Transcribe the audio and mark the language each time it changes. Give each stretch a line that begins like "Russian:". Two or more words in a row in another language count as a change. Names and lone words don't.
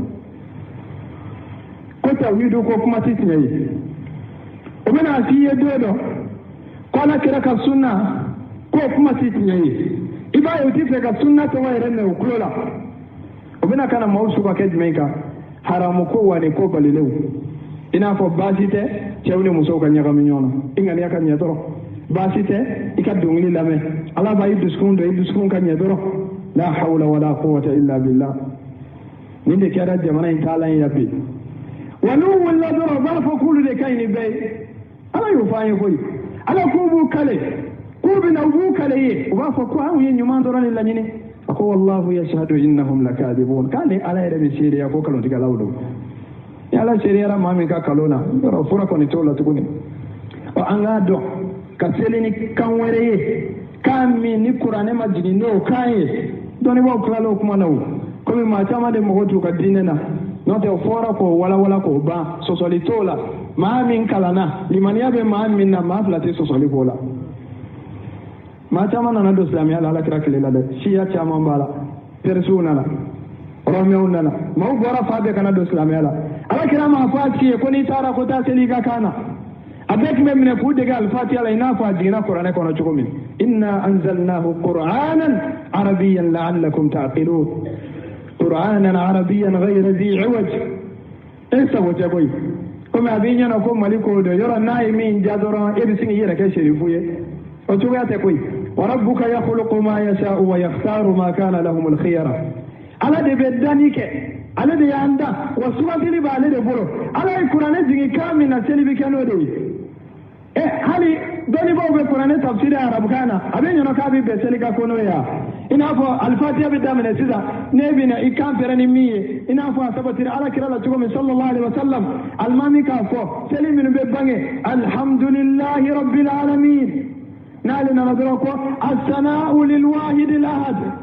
Bambara: ko tawhidu ko kuma tɛ tiɲɛ ye o bɛna f'i ye don dɔ ko ala kira ka sunna ko kuma tɛ tiɲɛ ye i b'a ye u tɛ fɛ ka sunna tɔgɔ yɛrɛ mɛn u tulo la o bɛna ka na maaw su ka kɛ jumɛn kan haramu ko wa ni ko balilenw i n'a fɔ baasi tɛ cɛw ni musow ka ɲagami ɲɔgɔn na i ŋaniya ka ɲɛ dɔrɔn baasi tɛ i ka dɔnkili lamɛn ala b'a i dusukun dɔn i dusukun ka ɲɛ dɔrɔn
Arabic: لا حول ولا قوة إلا بالله
Bambara: nin de kɛra jamana in taalan ye bi wa n'u wulila dɔrɔn u b'a fɔ k'olu de ka ɲi ni bɛɛ ye ala y'o fɔ an ye koyi ala k'u b'u kale k'u bɛna u b'u kale ye u b'a fɔ ko anw ye ɲuman dɔrɔn de laɲini a ko
Arabic: والله يشهد إنهم لكاذبون
Bambara: k'ale ala yɛrɛ bɛ seereya ko kalontigɛlaw don ni ala seereyara maa min ka kalon na yɔrɔ fura kɔni t'o la tuguni ɔ an k'a dɔn ka seli ni kan wɛrɛ ye kan min ni kuranɛ ma jigin n'o kan ye dɔnnibaaw tilala o kuma na o komi maa caman de mago t'u ka diinɛ na n'o tɛ o fɔra k'o walawala k'o ban sɔsɔli t'o la maa min kalanna limaniya bɛ maa min na maa fila tɛ sɔsɔli k'o la maa caman nana don silamɛya la alakira tile la dɛ siya caman b'a la perisiw nana rɔmɛw nana maaw bɔra fa bɛɛ kana don silamɛya la alakira m'a fɔ a ci ye ko n'i taara ko taa seli i ka kan na a bɛɛ tun bɛ minɛ k'u dege alifatiya la i n'a fɔ a jiginna kuranɛ kɔnɔ cogo min
Arabic: إنا أنزلناه قرآنا عربيا لعلكم تعقلون قرآنا عربيا غير ذي عوج
Bambara: sago tɛ koyi komi a b'i ɲɛna ko mali ko dɔ yɔrɔ n'a ye min ja dɔrɔn e bɛ sin k'i yɛrɛ kɛ serifu ye o cogoya tɛ koyi
Arabic: وربك يخلق ما يشاء ويختار ما كان لهم الخيرة
Bambara: ala de bɛ danni kɛ ale de y'an da wa sugantili b'ale de bolo ala ye kuranɛ jigin kan min na seli bɛ kɛ n'o de ye hali dɔnnibaw bɛ kuranɛ tafsiri arabukan na a bɛ ɲɛna k'a bɛ bɛn seli ka ko n'o ye i n'a fɔ alifatiya bɛ daminɛ sisan ne bɛ na i kan pɛrɛn ni min ye i n'a fɔ a sabatira ala kira la cogo min
Arabic: صلى الله عليه وسلم
Bambara: alimami k'a fɔ seli minnu bɛ bange
Arabic: الحمد لله رب العالمين
Bambara: n'ale nana dɔrɔn ko
Arabic: الثناء للواحد الأحد